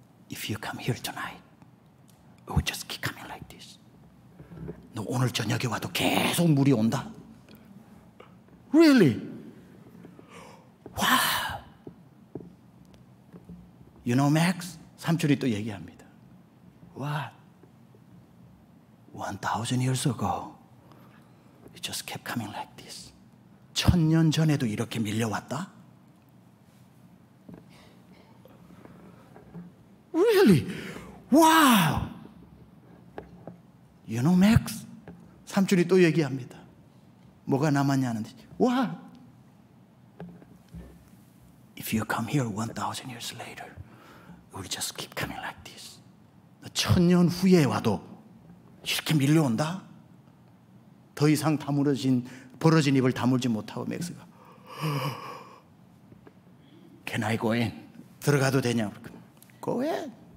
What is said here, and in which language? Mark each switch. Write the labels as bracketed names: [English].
[English] If you come here tonight, it will just keep coming like this. [Korean] 너 오늘 저녁에 와도 계속 물이 온다. [English] Really? Wow. You know, Max? [Korean] 삼촌이 또 얘기합니다. [English] What? 1,000 years ago, it just kept coming like this. [Korean] 1000년 전에도 이렇게 밀려왔다? [English] Really? Wow! You know, Max? [Korean] 삼촌이 또 얘기합니다. 뭐가 남았냐는데, [English] What? If you come here 1,000 years later, it will just keep coming like this. [Korean] 1000년 후에 와도 이렇게 밀려온다? 더 이상 벌어진 입을 다물지 못하고 맥스가 [English] Can I go in? [Korean] 들어가도 되냐? [English] Go in.